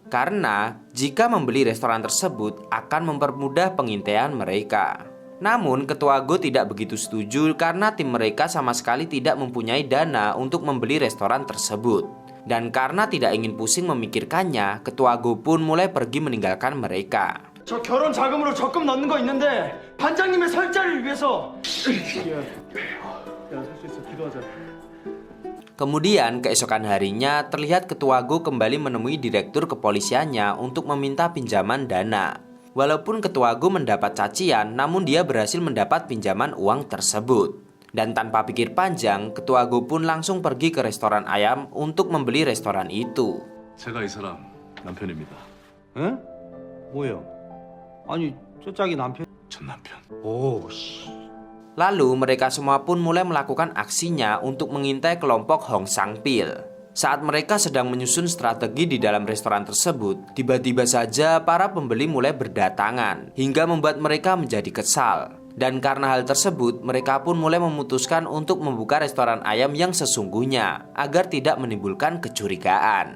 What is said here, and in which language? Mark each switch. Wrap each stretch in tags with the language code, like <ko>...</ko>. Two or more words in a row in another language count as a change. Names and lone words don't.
<id>Karena jika membeli restoran tersebut akan mempermudah pengintaian mereka. Namun ketua Go tidak begitu setuju karena tim mereka sama sekali tidak mempunyai dana untuk membeli restoran tersebut. Dan karena tidak ingin pusing memikirkannya, ketua Go pun mulai pergi meninggalkan mereka.</id> <ko>저 결혼 자금으로 적금 넣는 거 있는데 반장님의 설자를 위해서. 야, 살 수 있어. 기도하자.</ko> <id>Kemudian keesokan harinya terlihat ketua Go kembali menemui direktur kepolisiannya untuk meminta pinjaman dana. Walaupun ketua Go mendapat cacian, namun dia berhasil mendapat pinjaman uang tersebut. Dan tanpa pikir panjang, ketua Go pun langsung pergi ke restoran ayam untuk membeli restoran itu.</id> <ko>제가 이 사람 남편입니다. 응? 뭐예요? 아니 저 짝이 남편. 전 남편. 오 씨.</ko> <id>Lalu mereka semua pun mulai melakukan aksinya untuk mengintai kelompok Hong Sang-pil. Saat mereka sedang menyusun strategi di dalam restoran tersebut, tiba-tiba saja para pembeli mulai berdatangan, hingga membuat mereka menjadi kesal. Dan karena hal tersebut, mereka pun mulai memutuskan untuk membuka restoran ayam yang sesungguhnya, agar tidak menimbulkan kecurigaan.</id>